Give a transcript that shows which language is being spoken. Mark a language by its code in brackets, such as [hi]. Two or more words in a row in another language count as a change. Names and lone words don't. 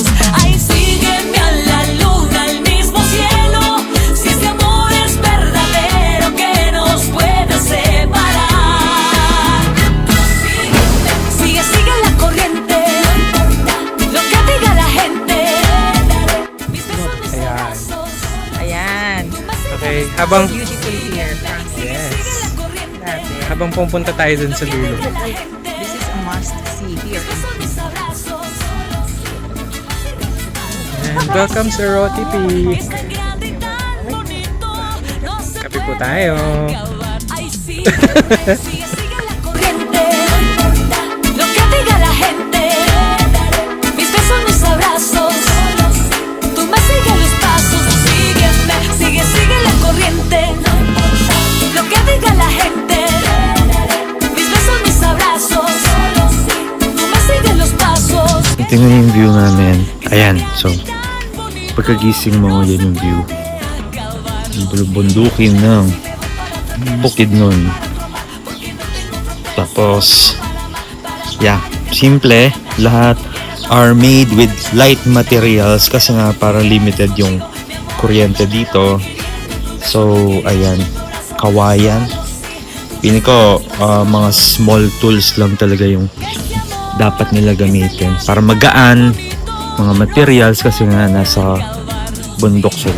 [es] Ay, sígueme a la luna, al mismo cielo. Si este amor es verdadero, que nos puede separar. Sígueme, sigue la corriente. No importa lo que diga la gente. Mis besos, mis abrazos. [tl] Ayan. Okay, habang [en] Beautiful here. yes. [tl] Habang pupunta tayo dun sa dulo. [en] This is a must see here. And welcome sa Roti Peak. [tl] Kape po tayo. [es] Lo que diga la gente. Mis besos, mis abrazos. Tú me sigues los pasos. Sígueme, sigue la corriente. Lo que diga la gente. Mis besos, mis abrazos. Tú me sigues los pasos. [tl] Tingnan yung view namin. Ayan, so pagkagising mo, yan yung view. Yung bundukin ng bukid nun. Tapos, yeah, simple. Lahat [en] are made with light materials [tl] kasi nga para limited yung kuryente dito. So, ayan, kawayan. Pili ko, mga [en] small tools [tl] lang talaga yung dapat nila gamitin para magaan mga materials kasi nga nasa bundok sila.